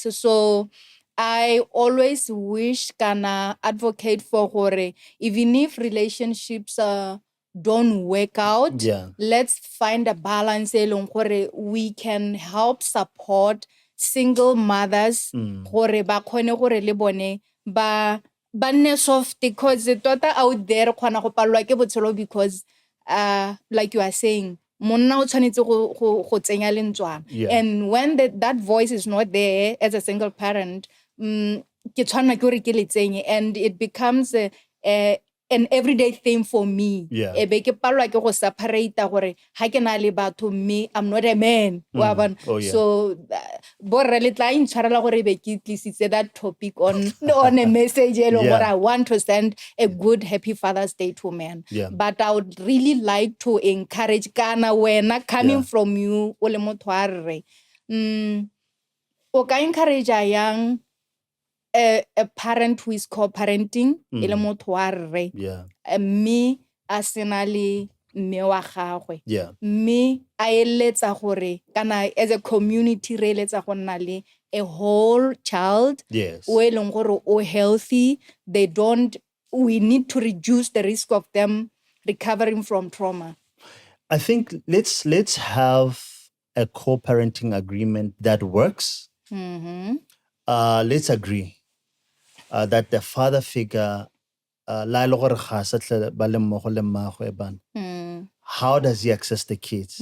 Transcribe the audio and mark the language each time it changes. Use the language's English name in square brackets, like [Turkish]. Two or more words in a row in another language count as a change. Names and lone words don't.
[English] So I always wish kana advocate for gore, even if relationships don't work out, Yeah. let's find a balance [Tswana] elong gore [English] we can help support single mothers [Tswana] gore ba khone gore le bone ba nne [English] soft, because tota out there [Tswana] khona go palwa ke botshelo [English] because like you are saying, [Tswana] monna o tshwanetse go tsenya lentswana. [English] Yeah. And when that voice is not there as a single parent, [Tswana] ke tshwanna ke gore ke le tsenye, [English] and it becomes an everyday thing for me. Yeah. [Tswana] E be ke palwa ke go separate gore ha ke na le batho, [English] me I'm not a man. [Tswana] Wa bona? [English] Oh, yeah. So [Tswana] borre le tla intshwarela gore be ke tlisitse [English] that topic on a message [Tswana] e leng gore [English] I want to send a good happy Father's Day to men. Yeah. But I would really like to encourage [Tswana] kana wena [English] coming from you [Tswana] o le motho a rre, o ka encourage yang [English] a parent who is co-parenting [Tswana] e le motho wa rre, mme a sena le mme wa gagwe, mme a eletsa gore kana [English] as a community [Tswana] re eletsa go nna le [English] a whole child [Tswana] o e leng gore o healthy. [English] We need to reduce the risk of them recovering from trauma. I think let's have a co-parenting agreement that works. Let's agree that the father figure, how does he access the kids?